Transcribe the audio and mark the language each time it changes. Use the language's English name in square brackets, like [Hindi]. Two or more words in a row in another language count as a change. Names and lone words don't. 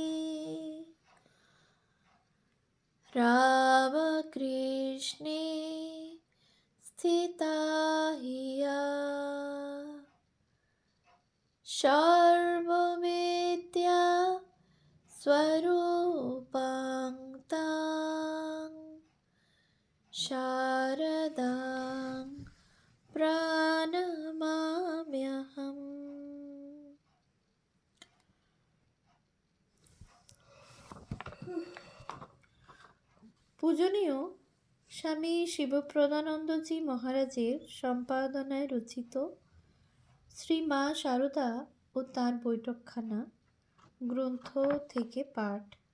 [Sanskrit] रामकृष्णे स्थिता हिया सर्वविद्या स्वरूपां तां शारदां प्रणमाम्यहम्। [Bangla] পূজনীয় স্বামী শিবপ্রদানন্দজি মহারাজের সম্পাদনায় রচিত শ্রী মা শারদা ও তার বৈঠকখানা গ্রন্থ থেকে পাঠ।